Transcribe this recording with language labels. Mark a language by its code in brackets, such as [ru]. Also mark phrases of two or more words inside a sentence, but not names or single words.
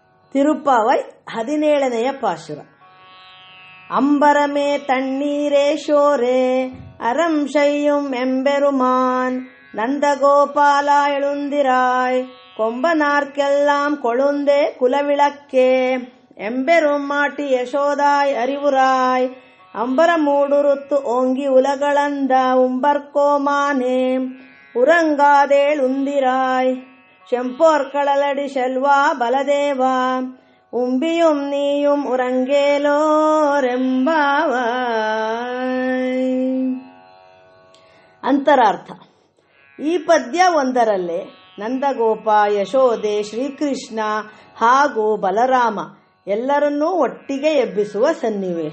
[kn] ತಿರುಪಾವೈ 17ನೆಯ ಪಾಶುರ. [ta] அம்பரமே தண்ணீரே ஷோரே அறம் செய்யும் எம்பெருமான் நந்தகோபாலா எழுந்திராய் கொம்பனார்க்கெல்லாம் கொழுந்தே குலவிளக்கே எம்பெருமாட்டி யசோதாய் அறிவுராய் அம்பர மூடுருத்து ஓங்கி உலகளந்த உம்பர்கோமானே உறங்காதேழுந்திராய் செம்போர்களடி செல்வா பலதேவா உம்பியும் நீயும் உறங்கேலோரெம்பாவாய். [kn] ಅಂತರಾರ್ಥ. ಈ ಪದ್ಯ ಒಂದರಲ್ಲೇ ನಂದಗೋಪ, ಯಶೋದೆ, ಶ್ರೀಕೃಷ್ಣ ಹಾಗೂ ಬಲರಾಮ ಎಲ್ಲರನ್ನೂ ಒಟ್ಟಿಗೆ ಎಬ್ಬಿಸುವ ಸನ್ನಿವೇಶ.